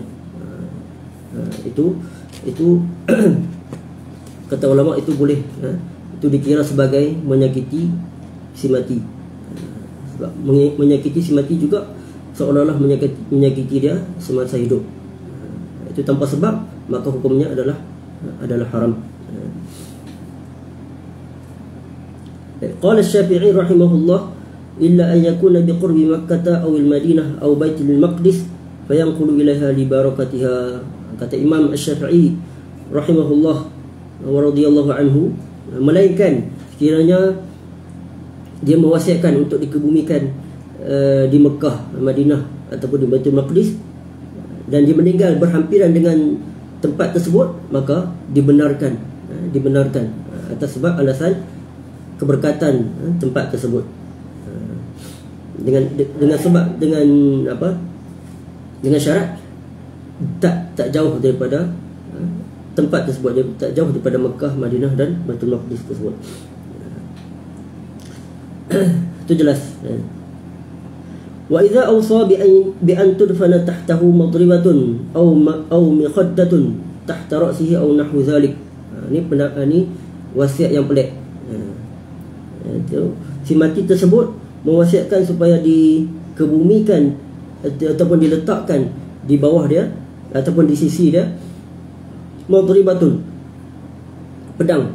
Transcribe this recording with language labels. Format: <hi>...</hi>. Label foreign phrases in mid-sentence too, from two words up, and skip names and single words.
<ms>Itu kata ulama, itu boleh, itu dikira sebagai menyakiti si mati. Sebab menyakiti si mati juga seolah-olah menyakiti dia semasa hidup. Itu tanpa sebab, maka hukumnya adalah haram.</ms> <ar>قال الشافعي رحمه الله إلا أن يكون بقرب مكة أو المدينة أو بيت المقدس فينقل إليها لبركتها.</ar> <ms>Kata Imam Syafi'i</ms> <ar>رحمه الله ورضي الله عنه,</ar> <ms>melainkan sekiranya dia mewasiatkan untuk dikebumikan di Mekah, Madinah ataupun di Baitul Maqdis, dan dia meninggal berhampiran dengan tempat tersebut, maka dibenarkan atas sebab alasan keberkatan tempat tersebut, dengan sebab dengan syarat tak jauh daripada tempat tersebut, dia tak jauh daripada Mekah, Madinah dan Baitul Maqdis tersebut. Itu jelas.</ms> <ar>وإذا أوصى بأن تدفن تحته مضربة أو مخدة تحت رأسه أو نحو ذلك.</ar> <ms>Ini wasiat yang pelik. Si mati tersebut mewasiatkan supaya dikebumikan ataupun diletakkan di bawah dia ataupun di sisi dia madribatun, pedang.</ms>